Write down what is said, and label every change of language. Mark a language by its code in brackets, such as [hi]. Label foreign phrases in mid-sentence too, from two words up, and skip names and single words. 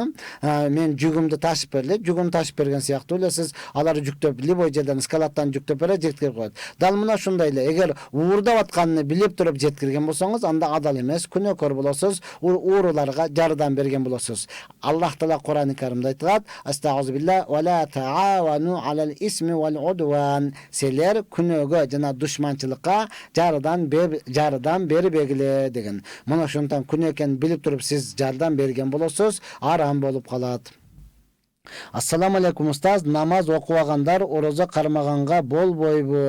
[ky] Мен жүгүмдү ташып берли, жүгүн ташып берген сыяктуу элесиз. Алар жүктөп, любой жерден скалаттан жүктөп берет, жеткирип коет. Дал мына ушундай эле, эгер уурдап атканын билип туруп жеткирген болсоңуз, анда адал эмес, күнөөкөр болосуз, ууруларга жардам берген болосуз. Аллах Таала Кур'ан-ы Каримде айтат: [ar] "أستغفر الله ولا تعاونوا على الإثم والعدوان." [ky] Силер күнөөгө жана душманчылыкка жардам бербегиле деген. Мына ошондон күнөө экенин билип туруп сиз жардам берген болосуз, арам болуп калат. [ar] السلام عليكم [ky] устаз, намаз окубагандар орозо кармаганга болбойбу?